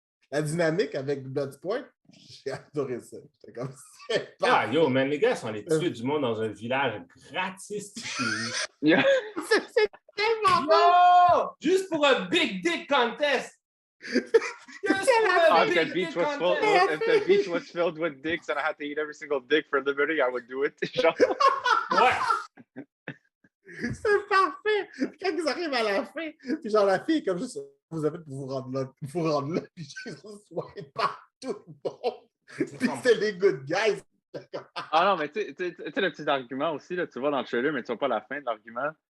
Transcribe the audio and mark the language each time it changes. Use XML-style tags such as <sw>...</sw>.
<fr>La dynamique avec Bloodsport, j'ai adoré ça. J'étais comme ah, yo, man, les gars sont allés tuer du monde dans un village gratis. C'est tellement yo! Juste pour un Big Dick Contest!</fr> <en>If the beach was filled with dicks and I had to eat every single dick for liberty, I would do it.</en> <fr>Ouais! C'est parfait! Quand ils arrivent à la fin, puis genre la fille est comme juste vous avez pour vous rendre là, puis Jésus soit partout bon. Puis c'est les good guys. Ah non, mais tu sais, le petit argument aussi, là, tu vois dans le trailer, mais tu vois pas la fin de l'argument.</fr>